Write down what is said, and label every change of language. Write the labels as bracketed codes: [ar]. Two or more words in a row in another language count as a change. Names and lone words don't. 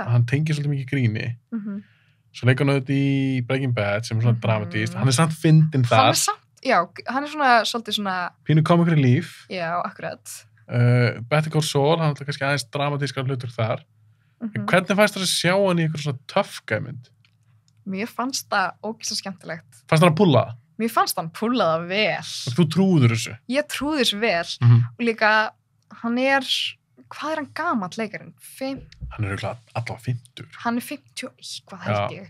[is] Hann tengir svolítið mikið gríni. Svo leikar hann auðvitað í Breaking Bad sem svona dramatíst. Hann samt fyndinn þar. Hann svona svolítið svona... Pínu [en] comic relief. [is] Já, akkurat. Better Call Saul, hann er kannski aðeins dramatískar hlutur þar. En hvernig fannst þér að sjá hann í eitthvað svona [en] tough guy [is] mynd? Mér fannst það ógeðslega skemmtilegt. Fannst hann að púlla það? Mér fannst hann púlla það vel. Þú trúður þessu? Ég trúði þessu vel. Og líka, hvað hann gamall leikarinn? Hann allavega 50. Hann 50 eitthvað held ég.